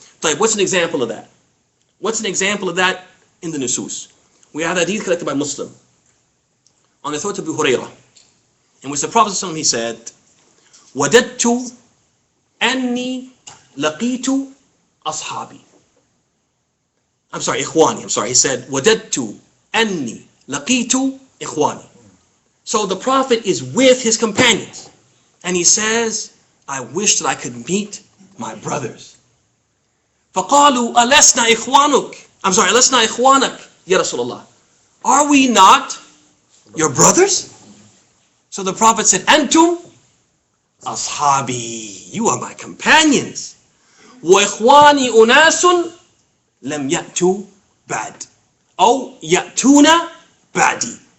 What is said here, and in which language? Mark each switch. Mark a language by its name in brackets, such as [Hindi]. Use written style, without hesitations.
[English] طيب, what's an example of that? What's an example of that in the nusus? We have a hadith collected by Muslim on the authority of Abu Hurairah, in which the Prophet ﷺ, he said, [Arabic] وَدَدْتُ أَنِّي لَقِيتُ أَصْحَابِي. [English] He said, [Arabic] وَدَدْتُ أَنِّي لَقِيتُ إِخْوَانِي. [English] So the Prophet is with his companions, and he says, I wish that I could meet my brothers. [Arabic] فَقَالُوا أَلَسْنَا إِخْوَانَكَ Ya Rasulullah. [English] Are we not your brothers? So the Prophet said, [Arabic] Antum ashabi. [English] You are my companions. [Arabic] وَإِخْوَانِي أُنَاسٌ لَمْ يَأْتُوا بَعْدِ أو يَأْتُونَ بَعْدِ.